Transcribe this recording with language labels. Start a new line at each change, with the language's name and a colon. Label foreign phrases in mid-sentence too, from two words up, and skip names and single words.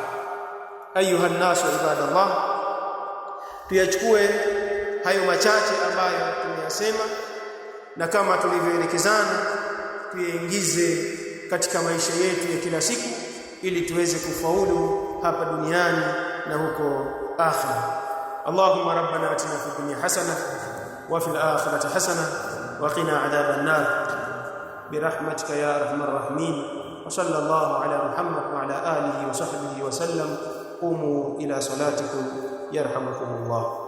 Arabic: أيها الناس عباد الله,
Swahili: tuyachukue hayo machache ambayo tumeyasema, na kama tulivyoelekezana tuyaingize katika maisha yetu ya kila siku, ili tuweze kufaulu hapa duniani na huko akhera.
Arabic: اللهم ربنا آتنا في الدنيا حسنة وفي الآخرة حسنة وقنا عذاب النار برحمتك يا أرحم الراحمين. وصلى الله على محمد وعلى آله وصحبه وسلم. قوموا إلى صلاتكم يرحمكم الله.